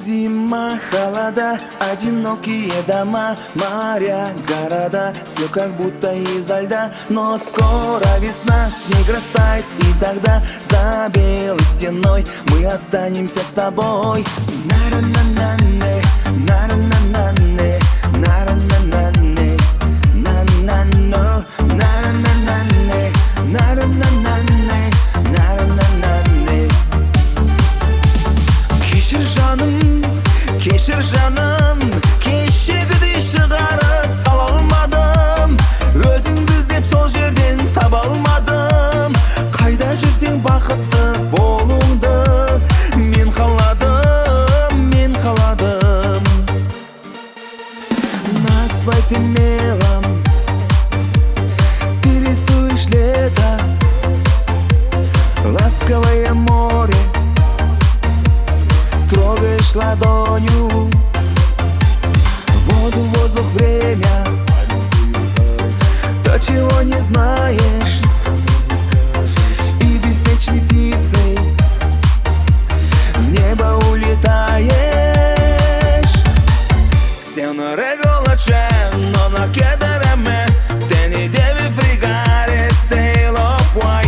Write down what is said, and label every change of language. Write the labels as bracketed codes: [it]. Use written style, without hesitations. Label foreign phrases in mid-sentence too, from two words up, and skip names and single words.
[ru] Зима, холода, одинокие дома, моря, города, все как будто изо льда. Но скоро весна, снег растает, и тогда за белой стеной мы останемся с тобой. На-ра-на-на-не, на-ра-на-на-не, на-ра-на-на-не, на-на-на, на-ра-на-на-не, на-ра-на-на-не, на-ра-на-на-не. [kk] Кешір жаным, кешегідей шығарып сала алмадым. Өзіңді іздеп сол жерден таба алмадым. Қайда жүрсең бақытты болуыңды мен қаладым, мен қаладым. [ru] На асфальте мелом ты рисуешь лето, ласковое море трогаешь ладонью, воду, воздух, время, то, чего не знаешь, и беспечной птицей в небо улетаешь. [it] Signore Golaceno, non chiedere a me, te ne devi fregare se lo puoi.